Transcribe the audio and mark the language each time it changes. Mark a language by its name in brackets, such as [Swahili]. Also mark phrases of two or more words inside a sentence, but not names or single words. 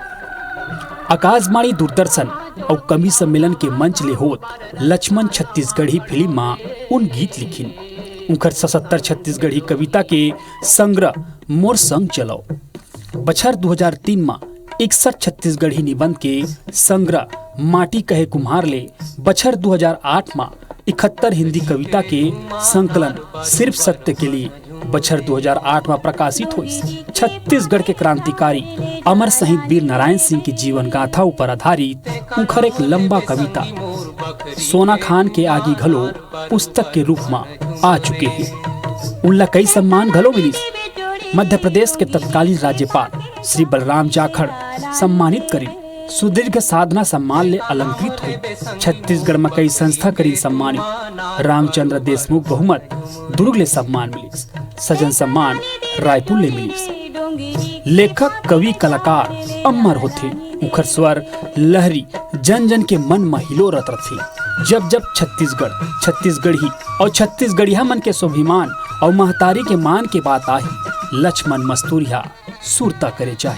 [Chhattisgarhi] आकाशवाणी, दूरदर्शन और कवि सम्मेलन के मंच ले होत लक्ष्मण छत्तीसगढ़ी फिल्म में उन गीत लिखिन। उनकर 77 छत्तीसगढ़ी कविता के संग्रह मोर संग चलो। बछर 2003 में 61 छत्तीसगढ़ी निबंध के संग्रह माटी कहे कुम्हार ले। बछर 2008 में 71 हिंदी कविता के संकलन सिर्फ सत्य के लिए बछर 2008 में प्रकाशित हुई। छत्तीसगढ़ के क्रांतिकारी अमर शहीद वीर नारायण सिंह की जीवन गाथा ऊपर आधारित उखर एक लंबा कविता सोना खान के आगे घलो पुस्तक के रूप में आ चुके हैं। उनला कई सम्मान घलो मिली। मध्य प्रदेश के तत्कालीन राज्यपाल श्री बलराम जाखड़ सम्मानित करी। सुदीर्घ साधना सम्मान ले अलंकृत हुई। छत्तीसगढ़ में कई संस्था करी सम्मानित। रामचंद्र देशमुख बहुमत दुर्ग ले सम्मान मिली। सजन सम्मान रायपुर ले मिली। लेखक, कवि, कलाकार अमर होते। उखर स्वर लहरी जन जन के मन में हिलो रत रथे। जब जब छत्तीसगढ़, छत्तीसगढ़ी और छत्तीसगढ़िया मन के स्वाभिमान और महतारी के मान के बात आई, लक्ष्मण मस्तूरिया सुरता करे चाहिए।